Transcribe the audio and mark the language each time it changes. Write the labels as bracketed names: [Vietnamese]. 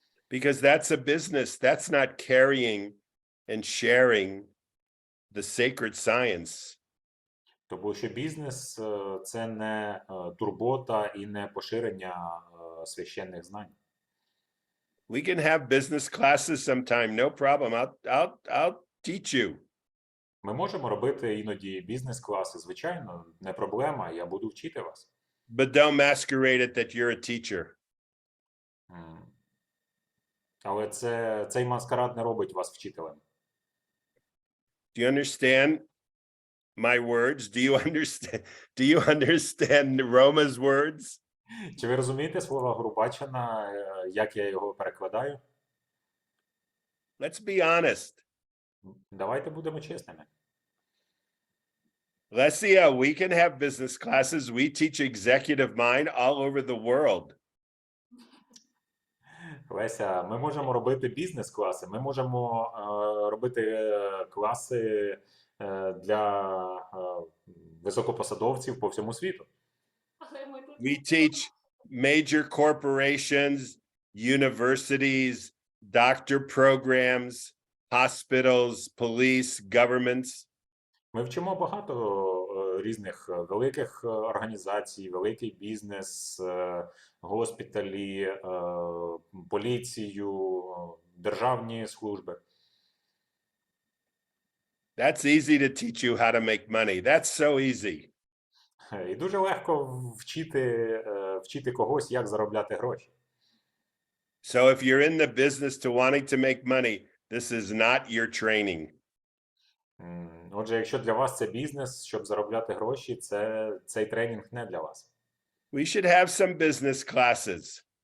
[English] Because that's a business. That's not carrying and sharing the sacred science. [Ukrainian] Тому що бізнес – це не турбота і не поширення священних знань. [English] We can have business classes sometime, no problem. I'll teach you. [Ukrainian] Ми можемо робити іноді бізнес-класи, звичайно, не проблема, я буду вчити вас. [English] But don't masquerade it that you're a teacher. [Ukrainian] Але цей маскарад не робить вас вчителем. [English] Do you understand my words? Do you understand Roma's words? [Ukrainian] Чи ви розумієте слова Гурубачана, як я його перекладаю? [English] Let's be honest. [Ukrainian] Давайте будемо чесними. [English] Lesia, we can have business classes. We teach executive mind all over the world. [Ukrainian] Леся, ми можемо робити бізнес-класи, ми можемо робити класи для високопосадовців по всьому світу. [English] We teach major corporations, universities, doctor programs, hospitals, police, governments. [Ukrainian] Ми вчимо багато різних великих організацій, великий бізнес, госпіталі, поліцію, державні служби. [English] That's easy to teach you how to make money. That's so easy. [Ukrainian] І дуже легко вчити когось, як заробляти гроші. [English] So if you're in the business to wanting to make money, this is not your training. [Ukrainian] Отже, якщо для вас це бізнес, щоб заробляти гроші, цей тренінг не для вас. [English] We should have some business classes.